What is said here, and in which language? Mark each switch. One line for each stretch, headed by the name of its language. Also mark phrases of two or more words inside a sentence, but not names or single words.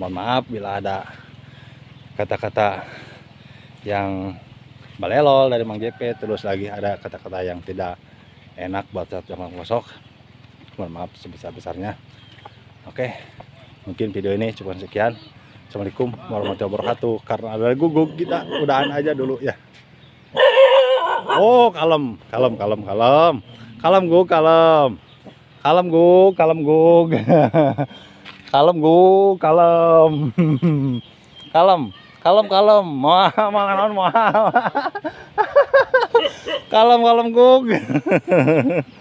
Indonesian: Mohon maaf bila ada kata-kata yang balelol dari Mang JP, terus lagi ada kata-kata yang tidak enak buat Mang Kosok. Mohon maaf sebesar-besarnya. Oke, mungkin video ini cuma sekian.
Arabic: السلام عليكم ورحمة الله وبركاته. Karena ada guguk, kita udahan aja dulu ya.
Indonesian: Oh, kalem gug, kalem gug, kalem gug, kalem gug.